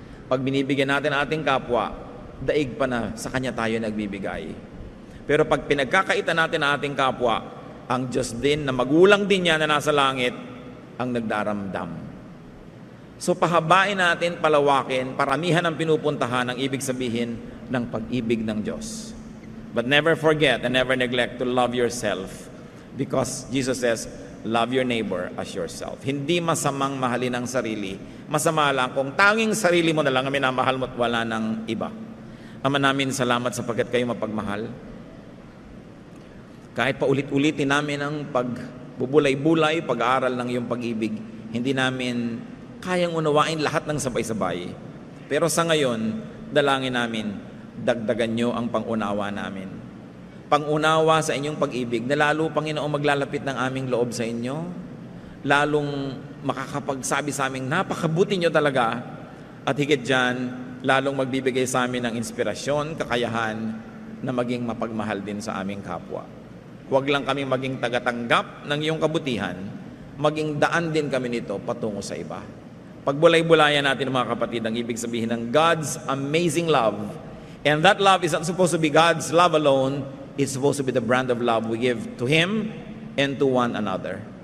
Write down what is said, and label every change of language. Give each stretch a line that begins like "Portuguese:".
Filipino: Pag binibigyan natin ang ating kapwa, daig pa na sa Kanya tayo nagbibigay. Pero pag pinagkakaitan natin ang ating kapwa, ang Diyos din na magulang din niya na nasa langit, ang nagdaramdam. So pahabain natin, palawakin, paramihan ang pinupuntahan ang ibig sabihin ng pag-ibig ng Diyos.
English: But never forget and never neglect to love yourself, because Jesus says, love your neighbor as yourself.
Filipino: Hindi masamang mahalin ang sarili. Masama lang kung tanging sarili mo na lang ang minamahal mo at wala ng iba. Ama namin, salamat sapagkat kayo mapagmahal. Kahit paulit-ulitin namin ang pagbubulay-bulay, pag-aaral ng iyong pag-ibig, hindi namin kayang unawain lahat ng sabay-sabay. Pero sa ngayon, dalangin namin, dagdagan nyo ang pangunawa namin. Pangunawa sa inyong pag-ibig na lalo, Panginoon, maglalapit ng aming loob sa inyo, lalong makakapagsabi sa aming napakabuti nyo talaga, at higit dyan, lalong magbibigay sa amin ng inspirasyon, kakayahan na maging mapagmahal din sa aming kapwa. Huwag lang kami maging tagatanggap ng iyong kabutihan, maging daan din kami nito patungo sa iba. Pagbulay-bulayan natin, mga kapatid, ang ibig sabihin ng
English: God's amazing love. And that love is not supposed to be God's love alone. It's supposed to be the brand of love we give to Him and to one another.